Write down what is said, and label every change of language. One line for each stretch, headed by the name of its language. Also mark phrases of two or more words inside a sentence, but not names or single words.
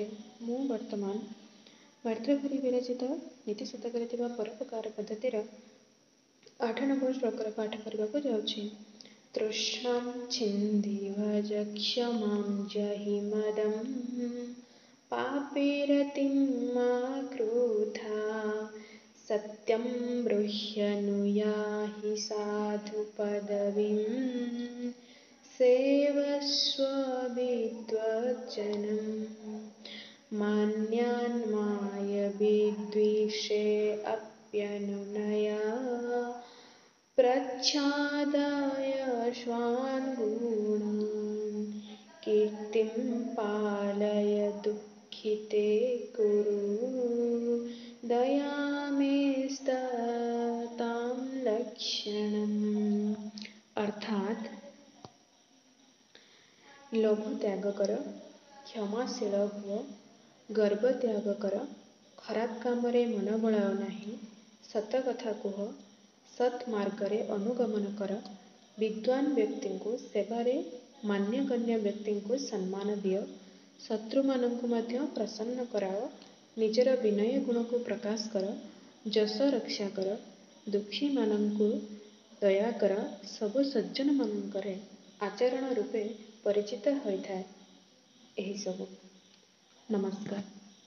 Odia: ମୁଁ ବର୍ତ୍ତମାନ ମାତୃଭୂମି ବିରଚିତ ନୀତି ଶତକରେ ଥିବା ପରୋପକାର ପଦ୍ଧତିର 8 ନମ୍ବର ଶ୍ଲୋକର ପାଠ କରିବାକୁ ଯାଉଛି।
Sanskrit: ତୃଷ୍ଣାଂ ଛିନ୍ଦିଭ ଯକ୍ଷମାଂ ଜହି ମଦଂ ପାପେରତିଂ ମା କ୍ରୋଧା सत्यं ब्रूह्यनुयाहि साधु पदवीं सेवस्व विद्वज्जनं मान्यान् माय विद्विषे अप्यनुनया प्रच्छादाय स्वान् गुणान् कीर्तिं पालय दुःखिते कुरु दयामेस्तां लक्षणम्।
Odia: ଅର୍ଥାତ ଲୋଭ ତ୍ୟାଗ କର, କ୍ଷମାଶୀଳ ହୁଅ, ଗର୍ବ ତ୍ୟାଗ କର, ଖରାପ କାମରେ ମନ ବଳାଅ ନାହିଁ, ସତ କଥା କୁହ, ସତ୍ ମାର୍ଗରେ ଅନୁଗମନ କର, ବିଦ୍ୱାନ ବ୍ୟକ୍ତିଙ୍କୁ ସେବାରେ, ମାନ୍ୟଗଣ୍ୟ ବ୍ୟକ୍ତିଙ୍କୁ ସମ୍ମାନ ଦିଅ, ଶତ୍ରୁମାନଙ୍କୁ ମଧ୍ୟ ପ୍ରସନ୍ନ କରାଅ, ନିଜର ବିନୟ ଗୁଣକୁ ପ୍ରକାଶ କର, ଯଶ ରକ୍ଷା କର, ଦୁଃଖୀମାନଙ୍କୁ ଦୟା କର, ସବୁ ସଜ୍ଜନମାନଙ୍କରେ ଆଚରଣ ରୂପେ ପରିଚିତ ହୋଇଥାଏ। ଏହିସବୁ। ନମସ୍କାର।